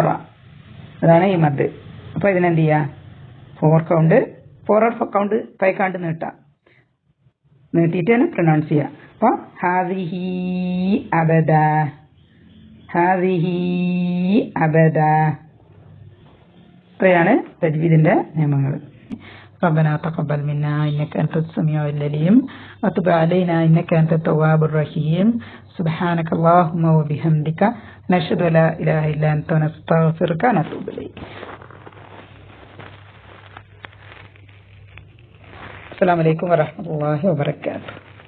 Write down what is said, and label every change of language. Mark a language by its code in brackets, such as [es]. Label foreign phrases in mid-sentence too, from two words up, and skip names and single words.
[ml] അതാണ് ഈ മദ്. അപ്പൊ ഇതിനെന്ത് ചെയ്യാ? 4 കൗണ്ട് 4 or 5 കൗണ്ട് നീട്ടാം. നീട്ടിയിട്ടാണ് പ്രൊനൗൺസ് ചെയ്യുക. അപ്പൊ [ar] هذه أبدا. هذه أبدا. [ml] ഇത്രയാണ് തജ്വീദിന്റെ നിയമങ്ങൾ. [ar] ربنا تقبل منا إنك أنت السميع العليم وتب علينا إنك أنت التواب الرحيم سبحانك اللهم وبحمدك نشهد لا إله إلا أنت نستغفرك ونتوب إليك. السلام عليكم ورحمة الله وبركاته.